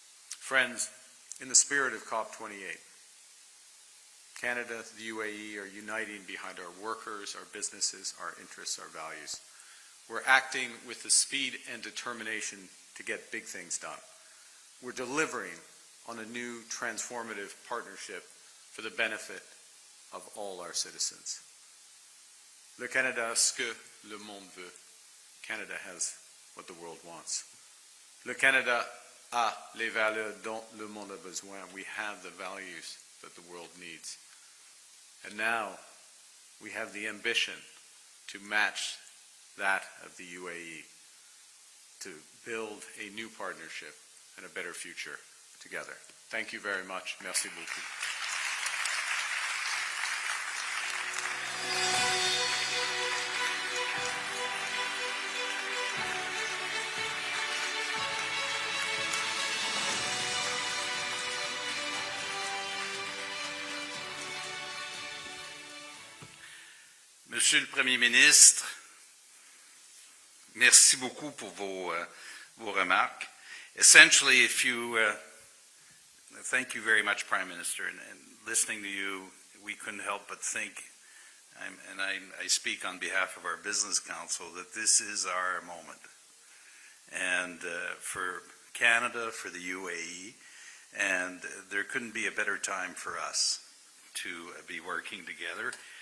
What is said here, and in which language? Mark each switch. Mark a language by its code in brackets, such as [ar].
[en] Friends, in the spirit of COP28, Canada, the UAE are uniting behind our workers, our businesses, our interests, our values. We're acting with the speed and determination to get big things done. We're delivering on a new transformative partnership for the benefit of all our citizens. [fr] Le Canada a ce que le monde veut. [en] Canada has what the world wants. [fr] Le Canada a les valeurs dont le monde a besoin. [en] We have the values that the world needs. And now we have the ambition to match that of the UAE, to build a new partnership and a better future together. Thank you very much. [fr] Merci beaucoup. Monsieur le Premier ministre, merci beaucoup pour vos remarques. [en] Essentially, thank you very much, Prime Minister, and listening to you, we couldn't help but think, and I speak on behalf of our Business Council, that this is our moment. And for Canada, for the UAE, and there couldn't be a better time for us to be working together.